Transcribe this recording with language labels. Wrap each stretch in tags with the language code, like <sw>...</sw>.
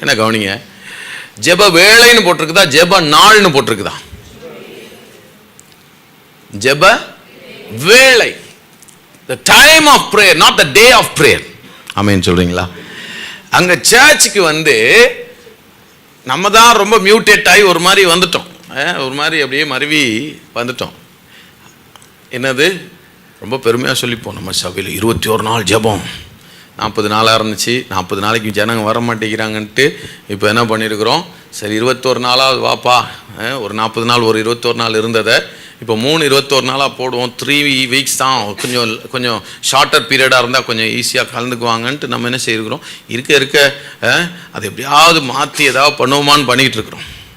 <ta>என்ன கவனிங்க, ஜெப வேளைன்னு போட்டிருக்குதா, ஜெப நாள்னு போட்டிருக்குதா? ஜெப வேளை.</ta> <en>the time of prayer, not the day of prayer.</en> <ta>ஆமென் சொல்றீங்களா? அங்க சர்ச்சுக்கு வந்து நம்ம தான் ரொம்ப மியூட்டேட் ஆகி ஒரு மாதிரி வந்துட்டோம், ஒரு மாதிரி அப்படியே மருவி வந்துட்டோம். என்னது ரொம்ப பெருமையாக சொல்லிப்போம், நம்ம சபையில் 21 நாள் ஜெபம், 40 நாளாக இருந்துச்சு, 40 நாளைக்கு ஜனங்க வர மாட்டேங்கிறாங்கன்ட்டு இப்போ என்ன பண்ணியிருக்கிறோம், சரி 21 நாளாவது வாப்பா, ஒரு 40 நாள் ஒரு 21 நாள் இருந்ததை இப்போ 3 நாளாக போடுவோம், 3 வீக்ஸ் தான், கொஞ்சம் ஷார்ட்டர் பீரியடாக இருந்தால் கொஞ்சம் ஈஸியாக கலந்துக்குவாங்கன்ட்டு நம்ம என்ன செய்யிருக்கிறோம், இருக்க அதை எப்படியாவது மாற்றி ஏதாவது பண்ணுவோமான்னு பண்ணிக்கிட்டு இருக்கிறோம்.</ta>